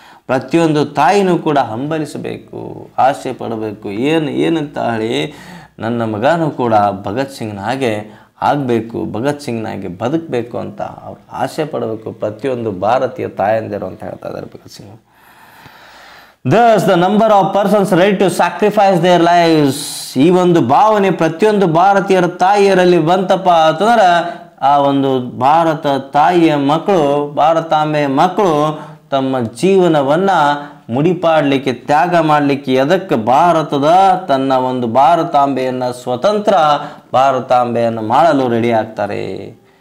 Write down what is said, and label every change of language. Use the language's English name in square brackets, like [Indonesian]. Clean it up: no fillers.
[Kannada] ಪ್ರತಿಯೊಂದು ತಾಯಿನೂ ಕೂಡ ಹಂಬಲಿಸಬೇಕು, ಆಸೆ ಪಡಬೇಕು. ಏನಂತ ಹೇಳಿ, ನನ್ನ ಮಗನೂ ಕೂಡ ಭಗತ್ ಸಿಂಗ್ನ ಹಾಗೆ ಆಗಬೇಕು, ಭಗತ್ ಸಿಂಗ್ನಾಗೆ ಬದುಕಬೇಕು ಅಂತ ಅವ್ರು ಆಸೆ ಪಡಬೇಕು, ಪ್ರತಿಯೊಂದು ಭಾರತೀಯ ತಾಯಂದಿರು ಅಂತ ಹೇಳ್ತಾ ಇದ್ದಾರೆ Bhagat Singh. [English] Thus the number of persons ready to sacrifice their lives. [Kannada] ಈ ಒಂದು ಭಾವನೆ ಪ್ರತಿಯೊಂದು ಭಾರತೀಯರ ತಾಯಿಯರಲ್ಲಿ ಬಂತಪ್ಪ ಅಂತಂದ್ರೆ, ಆ ಒಂದು ಭಾರತ ತಾಯಿಯ ಮಕ್ಕಳು, ಭಾರತಾಂಬೆಯ ಮಕ್ಕಳು ತಮ್ಮ ಜೀವನವನ್ನು ಮುಡಿಪಾಡಲಿಕ್ಕೆ, ತ್ಯಾಗ ಮಾಡಲಿಕ್ಕೆ, ಅದಕ್ಕೆ ತನ್ನ ಒಂದು ಭಾರತಾಂಬೆಯನ್ನು, ಸ್ವತಂತ್ರ ಭಾರತಾಂಬೆಯನ್ನು ಮಾಡಲು ರೆಡಿ ಆಗ್ತಾರೆ.